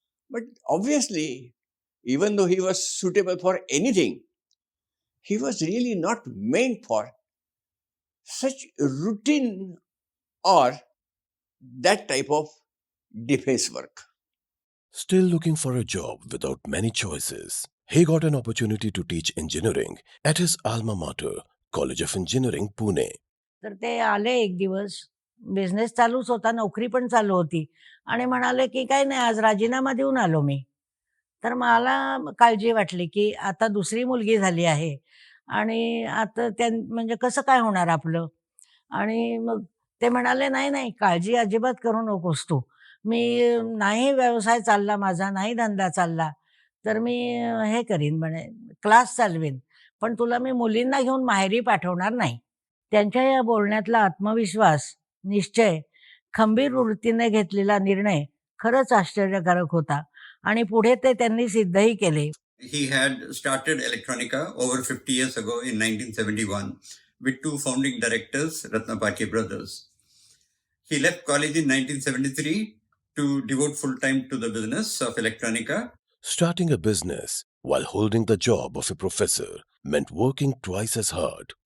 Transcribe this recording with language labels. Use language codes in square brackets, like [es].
[en] But obviously, even though he was suitable for anything, he was really not meant for such routine or that type of defense work. Still looking for a job without many choices, he got an opportunity to teach engineering at his alma mater, College of Engineering, Pune. [mr] तर ते आले एक दिवस, business चालूच होता, नोकरी पण चालू होती आणि म्हणाले की काही नाही, आज राजीनामा देऊन आलो मी. तर मला काळजी वाटली की आता दुसरी मुलगी झाली आहे आणि आता म्हणजे कसं काय होणार आपलं. आणि मग ते म्हणाले, "नाही, नाही, काळजी अजिबात करू नकोस तू. मी नाही व्यवसाय चालला माझा, नाही धंदा चालला, तर मी हे करीन म्हणे, क्लास चालवीन. पण तुला मी मुलींना घेऊन माहेरी पाठवणार नाही." त्यांच्या या बोलण्यातला आत्मविश्वास, निश्चय, खंबीर वृत्तीने घेतलेला निर्णय खरंच आश्चर्यकारक होता आणि पुढे ते त्यांनी सिद्धही केले. [en] He had started Electronica over 50 years ago in 1971 with two founding directors, Ratnapake brothers. He left college in 1973 to devote full time to the business of Electronica. Starting a business while holding the job of a professor meant working twice as hard.